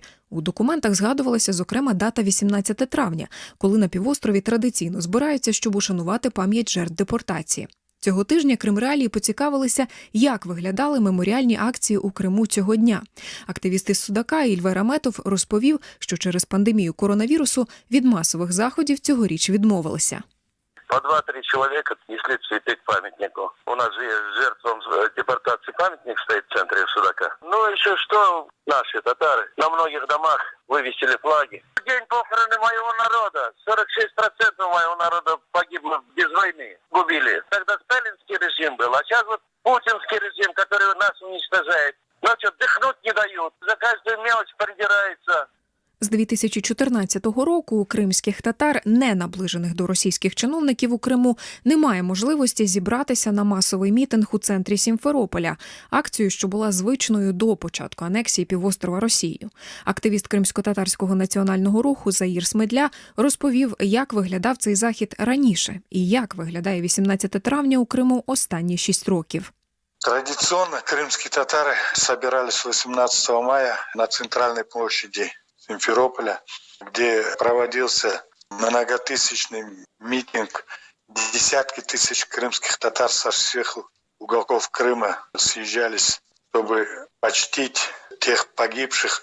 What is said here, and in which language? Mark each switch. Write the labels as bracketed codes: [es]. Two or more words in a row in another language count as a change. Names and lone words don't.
[uk] У документах згадувалася, зокрема, дата 18 травня, коли на півострові традиційно збираються, щоб ушанувати пам'ять жертв депортації. Цього тижня Крим Реалії поцікавилися, як виглядали меморіальні акції у Криму цього дня. Активіст із Судака Ільвер Аметов розповів, що через пандемію коронавірусу від масових заходів цьогоріч відмовилися. [ru] По 2-3 человека несли цветы к памятнику. У нас же жертвам депортации памятник стоит в центре Судака. Ну, еще что, наши татары на многих домах вывесили флаги. День похороны моего народа. 46% моего народа погибло без войны. Губили. Тогда сталинский режим был, а сейчас вот путинский режим, который нас уничтожает. Ну что, дыхнуть не дают. За каждую мелочь придирается. [uk] З 2014 року у кримських татар, не наближених до російських чиновників у Криму, немає можливості зібратися на масовий мітинг у центрі Сімферополя, акцію, що була звичною до початку анексії півострова Росією. Активіст кримсько-татарського національного руху Заїр Смедля розповів, як виглядав цей захід раніше і як виглядає 18 травня у Криму останні 6 років. [ru] Традиционно крымские татары собирались 18 мая на центральной площади Симферополя, где проводился многотысячный митинг. Десятки тысяч крымских татар со всех уголков Крыма съезжались, чтобы почтить тех погибших.